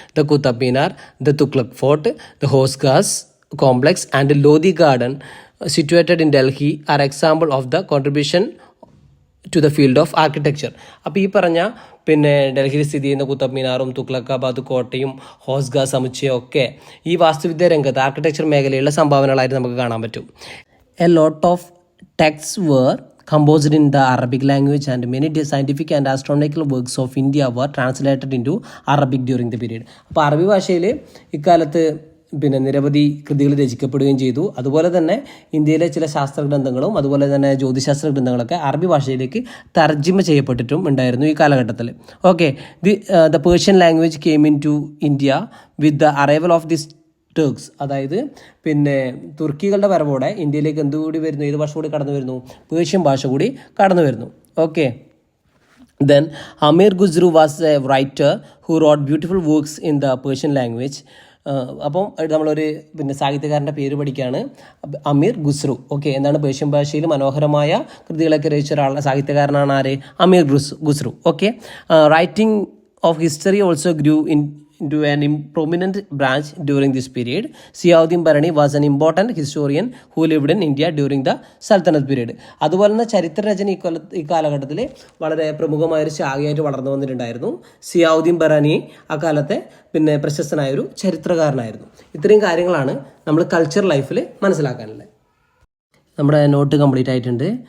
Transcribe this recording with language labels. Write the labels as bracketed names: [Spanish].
[English] The Qutub Minar, the Tughlaq fort, the ഹോസ്ഗാസ് complex and Lodhi garden situated in Delhi R example of the contribution to the field of architecture. [Malayalam] അപ്പോൾ ഈ പറഞ്ഞ ഡൽഹിയിൽ സ്ഥിതി ചെയ്യുന്ന കുത്തബ് മിനാറും തുഗ്ലക്കാബാദ് കോട്ടയും ഹോസ്ഗാ സമുച്ചയം ഒക്കെ ഈ വാസ്തുവിദ്യ രംഗത്ത് ആർക്കിടെക്ചർ മേഖലയിലുള്ള സംഭാവനകളായിട്ട് നമുക്ക് കാണാൻ പറ്റും. [English] A lot of texts were composed in the Arabic language and many scientific and astronomical works of India were translated into Arabic during the period. [Malayalam] അപ്പോൾ അറബി ഭാഷയിൽ ഇക്കാലത്ത് നിരവധി കൃതികൾ രചിക്കപ്പെടുകയും ചെയ്തു. അതുപോലെ തന്നെ ഇന്ത്യയിലെ ചില ശാസ്ത്രഗ്രന്ഥങ്ങളും അതുപോലെ തന്നെ ജ്യോതിശാസ്ത്ര ഗ്രന്ഥങ്ങളൊക്കെ അറബി ഭാഷയിലേക്ക് തർജിമ ചെയ്യപ്പെട്ടിട്ടും ഉണ്ടായിരുന്നു ഈ കാലഘട്ടത്തിൽ. [English] Okay, the Persian language came into India with the arrival of this Turks. [Malayalam] അതായത് തുർക്കികളുടെ വരവോടെ ഇന്ത്യയിലേക്ക് എന്തുകൂടി വരുന്നു? ഏത് ഭാഷ കൂടി കടന്നു വരുന്നു? പേർഷ്യൻ ഭാഷ കൂടി കടന്നു വരുന്നു. [English] Okay, then Amir Khusro was a writer who wrote beautiful works in the Persian language. [Malayalam] അപ്പം നമ്മളൊരു സാഹിത്യകാരൻ്റെ പേര് പഠിക്കുകയാണ്, അമീർ ഖുസ്രു. ഓക്കെ, എന്താണ്? പേർഷ്യൻ ഭാഷയിൽ മനോഹരമായ കൃതികളൊക്കെ രചിച്ച ഒരാളുടെ സാഹിത്യകാരനാണ് ആര്? അമീർ Khusrau. [English] Okay, writing of history also grew into an prominent branch during this period. Ziauddin Barani was an important historian who lived in India during the Sultanate period. [Malayalam] അതുപോലെ തന്നെ ചരിത്രരചന ഈ കാലഘട്ടത്തിൽ വളരെ പ്രമുഖമായൊരു ശാഖയായിട്ട് വളർന്നു വന്നിട്ടുണ്ടായിരുന്നു. സിയാവുദ്ദീൻ ഭരണി അക്കാലത്തെ പ്രശസ്തനായൊരു ചരിത്രകാരനായിരുന്നു. ഇത്രയും കാര്യങ്ങളാണ് നമ്മൾ കൾച്ചർ ലൈഫിൽ മനസ്സിലാക്കാനുള്ളത്. നമ്മുടെ നോട്ട് കംപ്ലീറ്റ് ആയിട്ടുണ്ട്.